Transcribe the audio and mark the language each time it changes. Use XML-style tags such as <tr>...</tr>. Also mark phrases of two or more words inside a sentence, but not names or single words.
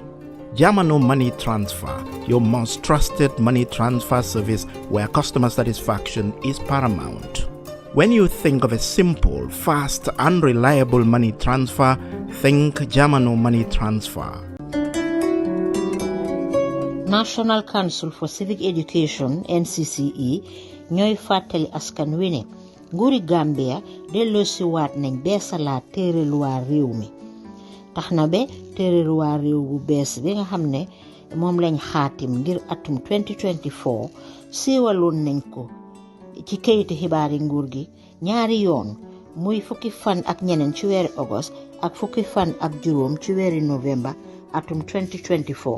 <en>Jamano Money Transfer, your most trusted money transfer service where customer satisfaction is paramount. When you think of a simple, fast, and reliable money transfer, think Jamano Money Transfer.</en> <wo>National Council for Civic Education NCCE ñooy fàttali askan wi ne nguuri Gambia delloosi waat nañ beesalaat téere luwaa réew mi tax na ba téere luwaa réew bu bees bi nga xam ne moom lañ xaatim ngir atum 2024 siiwaloon nañ ko ci kayiti xibaari nguur gi ñaari yoon muy fukki fan ak ñeneen ci weeri August ak fukki fan ak juróom ci weeri November atum 2024.</wo>